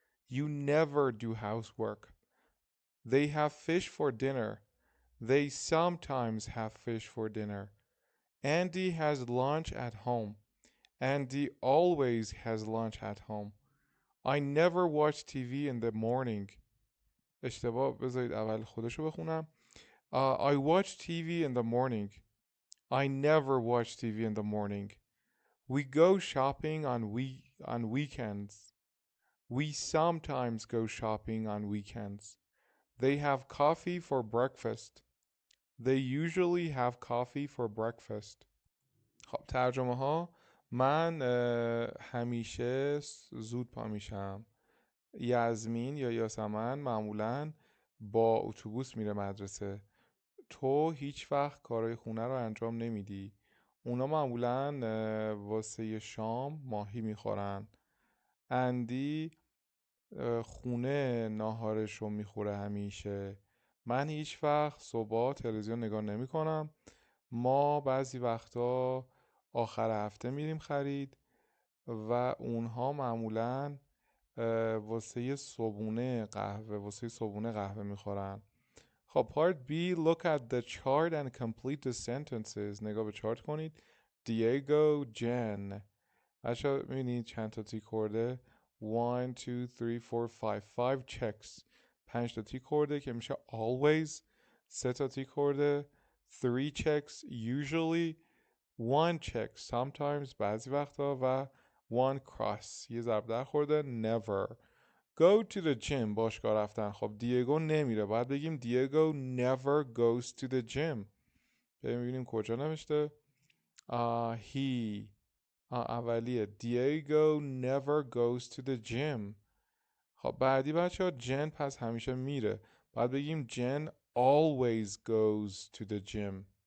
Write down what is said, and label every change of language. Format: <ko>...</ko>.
<en>You never do housework. They have fish for dinner. They sometimes have fish for dinner. Andy has lunch at home. Andy always has lunch at home. I never watch TV in the morning.</en> <fa>اشتباه، بذارید اول خودشو بخونم.</fa> <en>I watch TV in the morning. I never watch TV in the morning. We go shopping on weekends. We sometimes go shopping on weekends. They have coffee for breakfast. They usually have coffee for breakfast.</en> <fa>خب ترجمه ها. من همیشه زود پا میشم. یاسمین یا یاسمن معمولاً با اتوبوس میره مدرسه. تو هیچ وقت کارهای خونه رو انجام نمیدی. اونا معمولاً واسه شام ماهی میخورن. اندی خونه ناهارش رو میخوره همیشه. من هیچ وقت صبح تلویزیون نگاه نمی کنم. ما بعضی وقتا آخر هفته میریم خرید و اونها معمولاً واسه صبحونه قهوه میخورن.</fa> <en>خب part B, look at the chart and complete the sentences.</en> <fa>نگاه به چارت کنید. Diego, Jen. بچه میبینید چند تا تیک خورده.</fa> <en>1, 2, 3, 4, 5. 5 checks.</en> <fa>5 تا تیک خورده که میشه always. 3 تا تیک خورده.</fa> <en>3 checks usually. 1 check sometimes</en> <fa>بعضی وقتا و</fa> <en>1 cross.</en> <fa>یه ضرب در خورده. Never.</fa> <en>go to the gym</en> <fa>باشگاه رفتن. خب دیگو نمیره، باید بگیم دیگو</fa> <en>never goes to the gym.</en> <fa>ببینیم کجا نوشته.</fa> <en>He اولیه Diego never goes to the gym.</en> <fa>خب بعدی بچه ها جن پس همیشه میره، باید بگیم جن</fa> <en>always goes to the gym.</en>